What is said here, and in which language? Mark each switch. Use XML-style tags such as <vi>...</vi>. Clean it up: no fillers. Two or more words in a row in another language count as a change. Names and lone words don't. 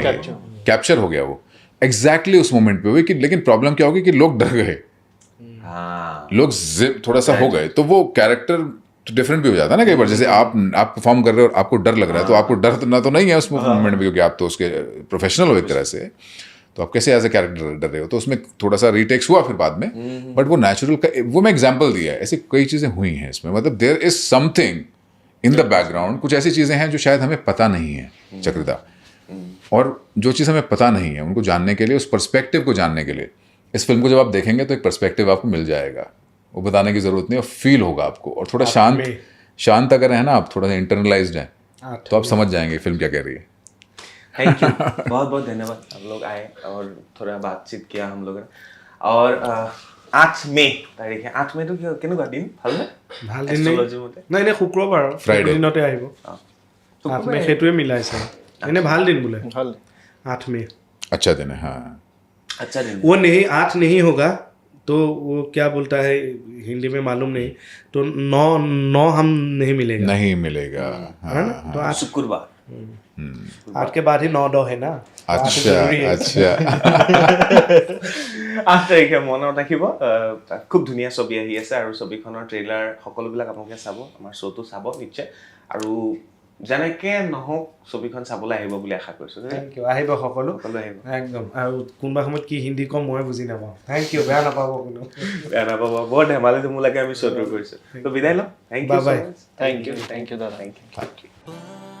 <hi>कैप्चर हो गया वो, एग्जैक्टली उस मोमेंट पे हुई कि, लेकिन प्रॉब्लम क्या होगी कि लोग डर गए, लोग थोड़ा सा हो गए, तो वो</hi> <en>character different</en> <hi>भी हो जाता है ना कई बार। जैसे आप परफॉर्म कर रहे हो और आपको डर लग रहा है, तो आपको डर ना तो नहीं है उस मोमेंट में, क्योंकि आप तो उसके प्रोफेशनल हो एक तरह से, तो आप कैसे</hi> <en>as a character</en> <hi>डर रहे हो, तो उसमें थोड़ा सा रीटेक्स हुआ फिर बाद में, बट वो नेचुरल का, वो मैं एग्जांपल दिया है। ऐसी कई चीज़ें हुई हैं इसमें, मतलब</hi> <en>there is something in the background,</en> <hi>कुछ ऐसी चीज़ें हैं जो शायद हमें पता नहीं है चक्रदा, और जो चीज़ हमें पता नहीं है उनको जानने के लिए, उस पर्सपेक्टिव को जानने के लिए इस फिल्म को जब आप देखेंगे तो एक पर्सपेक्टिव आपको मिल जाएगा, वो बताने की ज़रूरत नहीं, और फील होगा आपको, और थोड़ा शांत अगर है ना आप, थोड़ा सा इंटरनलाइज्ड हैं तो आप समझ जाएंगे फिल्म क्या कह रही है।</hi> <en>thank you,</en> <hi>बहुत बहुत धन्यवाद, हम लोग आए और थोड़ा बातचीत किया हम लोगों ने।</hi> <as>और 8 মে তাৰিখে, 8 মেটো কেনেকুৱা দিন? ভালনে? ভাল দিন নাই নাই, শুক্ৰবাৰ Friday দিনতে আহিব। 8 মে সেইটোৱে মিলাইছে, এনে ভাল দিন বোলে। ভাল 8 মে</as> <hi>अच्छा दिन है। हाँ, अच्छा दिन। वो नहीं 8 नहीं होगा तो वो क्या बोलता है हिंदी में मालूम नहीं, तो 9 हम नहीं मिलेगा, नहीं मिलेगा। है ना? तो 8</hi> <as>শুক্ৰবাৰ।</as> <hi>8 के बाद ही 9-10 है ना। अच्छा अच्छा</hi> <as>8 তাৰিখে মনত ৰাখিব। খুব ধুনীয়া ছবি আহি আছে আৰু ছবিখনৰ ট্ৰেইলাৰ সকলোবিলাক আপোনালোকে চাব, আমাৰ শ্ব'টো চাব নিশ্চয়, আৰু যেনেকৈ নহওক ছবিখন চাবলৈ আহিব বুলি আশা কৰিছোঁ।</as> <en>thank you,</en> <as>আহিব সকলো আহিব একদম। আৰু কোনোবা সময়ত কি হিন্দী কম মই বুজি নাপাওঁ,</as> <en>thank you,</en> <as>বেয়া নাপাব কোনো। বেয়া নাপাব, বৰ ধেমালি ধুমুলাকৈ আমি শ্ব'টো কৰিছোঁ। তো বিদায় লওঁ,</as> <en>thank you,</en> <as>বাই বাই।</as> <en>thank you দাদা। thank you.</en>